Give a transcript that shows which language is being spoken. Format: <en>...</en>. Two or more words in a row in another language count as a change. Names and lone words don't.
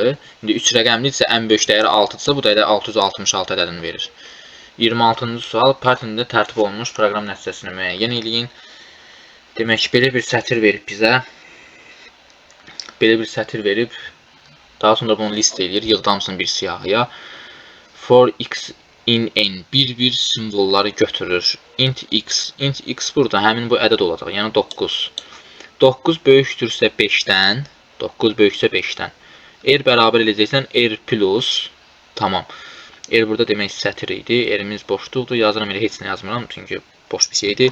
<az>İndi 3 rəqəmlidirsə, ən böyük dəyəri 6-dırsa, bu da 666 ədədini verir. 26-cı sual. Pythonda tərtib olunmuş proqram nəticəsini müəyyən eləyin. Demək, belə bir sətir verib bizə. Belə bir sətir verib. Daha sonra bunu list eləyir, yığdamsın bir siyahıya.</az> <en>For x in n</en> <az>bir simvolları götürür.</az> <en>Int x</en> <az>burada həmin bu ədəd olacaq, yəni 9. 9 böyükdürsə 5-dən, 9 böyüksə 5-dən. R bərabər eləyəcəksən R plus, tamam. R burada demək sətir idi, R-imiz boşluqdur, yazıram elə heç nə yazmıram, çünki boş bir şeydir.</az>